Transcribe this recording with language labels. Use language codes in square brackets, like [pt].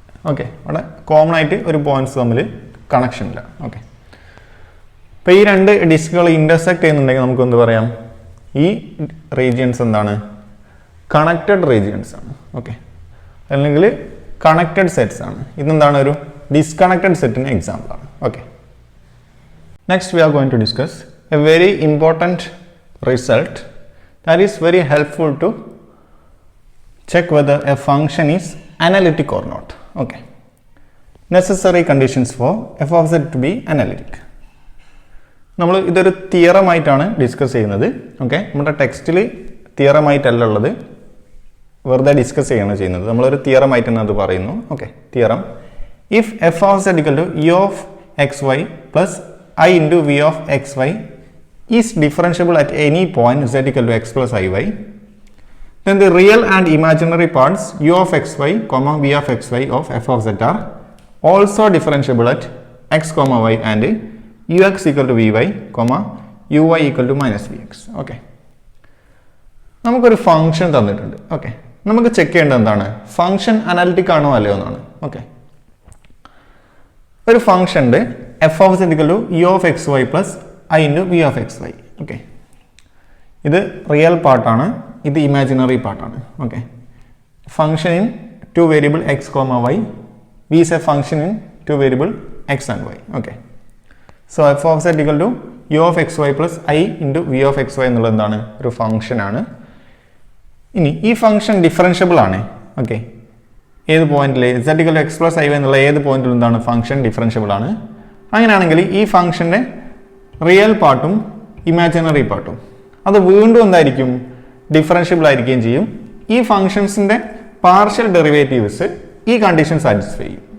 [ml] Okay, ഇവിടെ common ആയിട്ട് ഒരു പോയിന്റ്സ് തമ്മിൽ കണക്ഷൻ ഇല്ല. ഓക്കെ, ഇപ്പോൾ ഈ രണ്ട് ഡിസ്കുകൾ ഇൻ്റർസെക്ട് ചെയ്യുന്നുണ്ടെങ്കിൽ നമുക്ക് എന്ത് പറയാം, ഈ റീജിയൻസ് എന്താണ്, കണക്റ്റഡ് റീജിയൻസ് ആണ്. ഓക്കെ, അല്ലെങ്കിൽ കണക്റ്റഡ് സെറ്റ്സ് ആണ്. ഇതെന്താണ്, ഒരു ഡിസ്കണക്റ്റഡ് സെറ്റിന് എക്സാമ്പിൾ ആണ്. [en] Okay, next we are going to discuss a very important result that is very helpful to check whether a function is analytic or not. Okay, necessary conditions for f of z to be analytic. [ml] നമ്മൾ ഇതൊരു തിയറമായിട്ടാണ് discuss ചെയ്യുന്നത്. Okay, നമ്മുടെ ടെക്സ്റ്റിൽ തിയറമായിട്ടല്ല ഉള്ളത്, വെറുതെ discuss ചെയ്യാണ് ചെയ്യുന്നത്. നമ്മളൊരു തിയറമായിട്ടാണ് അത് പറയുന്നു. [en] Okay, theorem, if f of z equal to e of xy plus I into v of xy is differentiable at any point z equal to x plus iy, then the real and imaginary parts u of xy comma v of xy of f of z are also differentiable at x comma y and ux equal to vy comma uy equal to minus vx. [ml] Okay, നമുക്കൊരു function തന്നിട്ടുണ്ട്. Okay, നമുക്ക് check ചെയ്യേണ്ടത് എന്താണ്, function analytic ആണോ അല്ലയോ എന്നാണ്. [en] okay, [ml] ഒരു function ഉണ്ട് [en] F of z equal to e of xy plus I into v of xy. [ml] Okay, ഇത് റിയൽ പാർട്ടാണ്, ഇത് ഇമാജിനറി പാർട്ടാണ്. [en] Okay, function in 2 variable x comma y, v is a function in 2 variable x and y. Okay, so f of z equal to u of xy plus I into v of xy [ml] എന്നുള്ളത് എന്താണ്, ഒരു function ആണ്. ഇനി ഈ function differentiable ആണ്. Okay, ഏത് പോയിന്റിൽ [en] z equal to x plus iy [ml] എന്നുള്ള ഏത് പോയിന്റിൽ എന്താണ്, ഫംഗ്ഷൻ ഡിഫറൻഷ്യബിൾ ആണ്. അങ്ങനെയാണെങ്കിൽ ഈ ഫംഗ്ഷൻ്റെ റിയൽ പാർട്ടും ഇമാജിനറി പാർട്ടും അത് വീണ്ടും എന്തായിരിക്കും, ഡിഫറൻഷ്യബിൾ ആയിരിക്കുകയും ചെയ്യും. ഈ ഫംഗ്ഷൻസിൻ്റെ പാർഷ്യൽ ഡെറിവേറ്റീവ്സ് ഈ കണ്ടീഷൻ സാറ്റിസ്ഫൈ ചെയ്യും.